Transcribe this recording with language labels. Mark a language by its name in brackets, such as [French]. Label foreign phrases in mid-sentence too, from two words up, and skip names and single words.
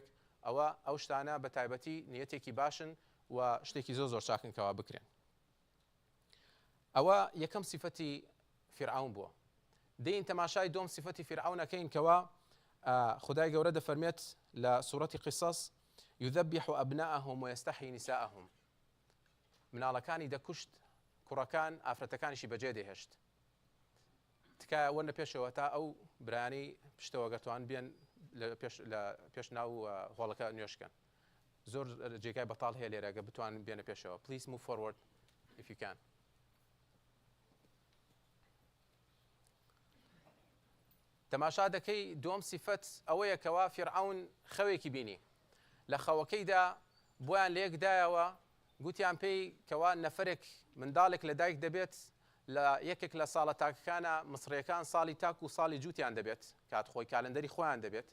[Central Kurdish] ئەو شتانە بە تایبەتی نیەتێکی باشن و شتێکی زۆر چاکن کەوا بکرێن. ئەوە یەکەم سیفەتی فرعون بووە. دەین تەماشای دۆم سیفەتی فرعونەکەین کەوا خودای گەورە دەفەرمێت لە سوورەتی قیسەس [Arabic] يذبح أبناءهم ويستحيي نساءهم. [Central Kurdish] مناڵەکانی دەکوشت، کوڕەکان ئافرەتەکانیشی بەجێ دەهێشت. تکایە وەرنە پێشەوە تا ئەو برانی پشتەوە گەتوان بێن لە پێش ناو هۆڵەکە نوێشکەن. زۆر جێگای بەتاڵ هەیە لێرە گە بتوانن بێنە پێشەوە. [English] Please move forward if you can. [Central Kurdish] تەماشا دەکەی دووەم سیفەت ئەوەیە کەوا فرعون خەوێکی بینی، لە خەوەکەیدا بۆیان لێکدایەوە، گوتیان پێی کەوا نەفرێک منداڵێک لە دایک دەبێت لە یەکێک لە ساڵە تاکەکانە مصریەکان ساڵی تاک و ساڵی جووتیان دەبێت، کات خۆی کالندەری خۆیان دەبێت.